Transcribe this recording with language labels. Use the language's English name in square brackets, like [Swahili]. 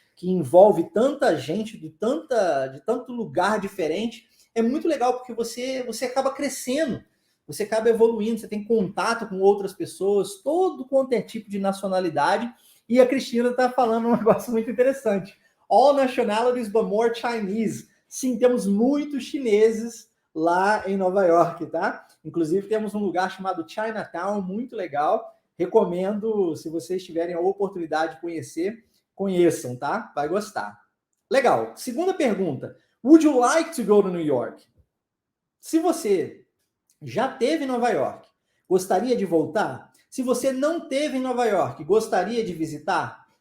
[Portuguese] Que envolve tanta gente de tanto lugar diferente, é muito legal porque você acaba crescendo, você acaba evoluindo, você tem contato com outras pessoas, todo quanto é tipo de nacionalidade. E a Cristina está falando um negócio muito interessante. [English] All nationalities but more Chinese. [Portuguese] Sim, temos muitos chineses lá em Nova York, tá? Inclusive temos um lugar chamado Chinatown, muito legal. Recomendo, se vocês tiverem a oportunidade de conhecer, conheçam, tá? Vai gostar. Legal. Segunda pergunta. [English] Would you like to go to New York? [Portuguese] Se você já teve em Nova York, gostaria de voltar? Se você não teve em Nova York, gostaria de visitar?